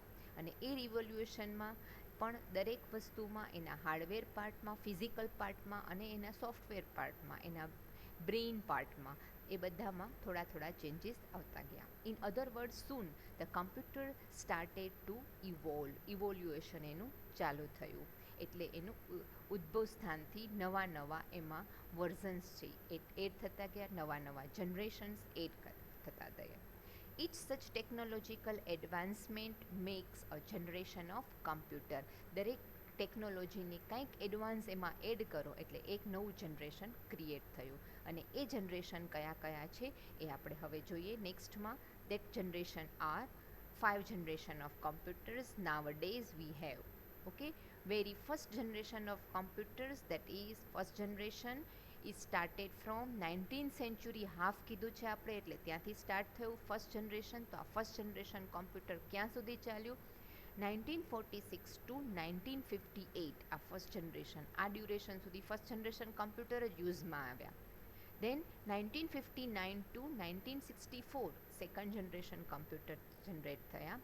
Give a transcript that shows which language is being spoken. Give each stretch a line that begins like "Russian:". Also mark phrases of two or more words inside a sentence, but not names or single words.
Gujarati: અને એ રિવોલ્યુશનમાં પણ દરેક વસ્તુમાં એના હાર્ડવેર પાર્ટમાં, ફિઝિકલ પાર્ટમાં અને એના સોફ્ટવેર પાર્ટમાં, એના બ્રેઇન પાર્ટમાં, એ બધામાં થોડા થોડા ચેન્જીસ આવતા ગયા.
English: In other word, soon the computer started to evolution
Gujarati: એનું ચાલુ થયું. એટલે એનું ઉદ્ભવ સ્થાનથી નવા એમાં વર્ઝન્સ છે એ એડ થતા ગયા, નવા
English: generations add
Gujarati: થતા ગયા.
English: Each such technological advancement makes a generation of computer.
Gujarati: દરેક ટેકનોલોજીની કંઈક એડવાન્સ એમાં એડ કરો એટલે એક નવું
English: generation create
Gujarati: થયું. અને એ જનરેશન કયા છે એ આપણે હવે જોઈએ નેક્સ્ટમાં.
English: That generation are 5 generation of computers nowadays we have. Okay, very first generation of computers, that is first generation is started from 19th century,
Gujarati: હાફ કીધું છે આપણે એટલે ત્યાંથી સ્ટાર્ટ થયું
English: first generation.
Gujarati: તો આ
English: first generation computer
Gujarati: ક્યાં સુધી ચાલ્યું? 1946 ટુ 1958 આ
English: first generation,
Gujarati: આ ડ્યુરેશન સુધી
English: first generation computer
Gujarati: જ યુઝમાં આવ્યા.
English: Then 1959 to 1964 second generation computer generate થયા.